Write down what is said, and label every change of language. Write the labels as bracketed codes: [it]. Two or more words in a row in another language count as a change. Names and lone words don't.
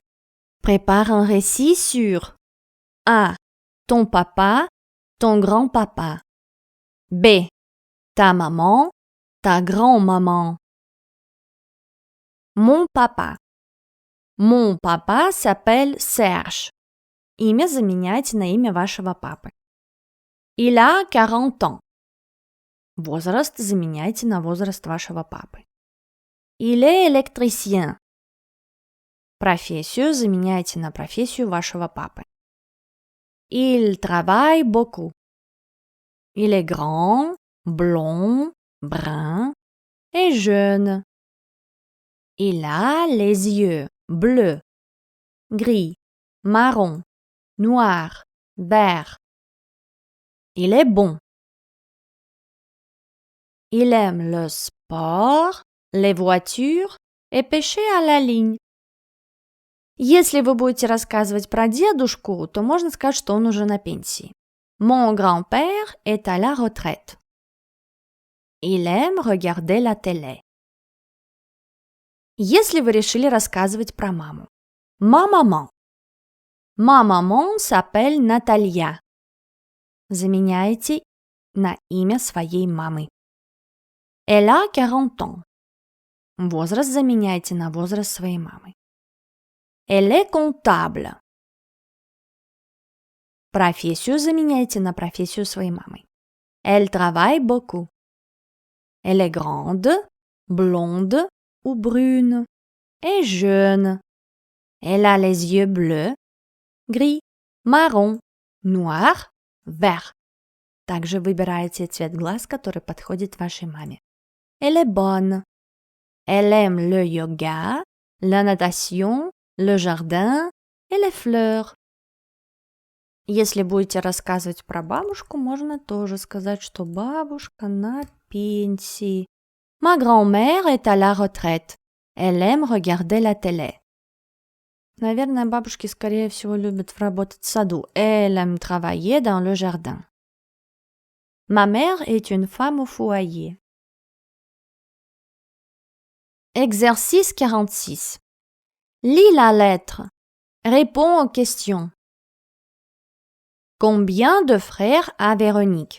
[fr] Prépare un récit sur A. Ton papa, ton grand-papa. B. Ta maman, ta grand-maman. Mon papa. Mon papa s'appelle Serge. [ru] Имя заменяйте на имя вашего папы. [fr] Il a 40 ans. [ru] Возраст заменяйте на возраст вашего папы. [fr] Il est électricien. [ru] Профессию заменяйте на профессию вашего папы. [fr] Il travaille beaucoup. Il est grand, blond, brun et jeune. Il a les yeux bleus, gris, marron, noir, vert. Il est bon. Il aime le sport, les voitures et pêcher à la ligne. [ru] Если вы будете рассказывать про дедушку, то можно сказать, что он уже на пенсии. [fr] Mon grand-père est à la retraite. Il aime regarder la télé. [ru] Если вы решили рассказывать про маму, [fr] Ma maman. Ma maman s'appelle Наталья. [ru] Заменяйте на имя своей мамы. [fr] Elle a 40 ans. [ru] Возраст заменяйте на возраст своей мамы. [fr] Elle est comptable. [ru] Профессию заменяйте на профессию своей мамы. [fr] Elle travaille beaucoup. Elle est grande, blonde ou brune et jeune. Elle a les yeux bleus, gris, marron, noir, vert. [ru] Также выбирайте цвет глаз, который подходит вашей маме. [fr] Elle est bonne. Elle aime le yoga, la natation, le jardin et les fleurs. [ru] Если будете рассказывать про бабушку, можно тоже сказать, что бабушка на пенсии. [fr] Ma grand-mère est à la retraite. Elle aime regarder la télé. [ru] Наверное, бабушки, скорее всего, любят работать в саду. [fr] Elle aime travailler dans le jardin. Ma mère est une femme au foyer. Exercice 46. Lis la lettre. Réponds aux questions. Combien de frères a Véronique?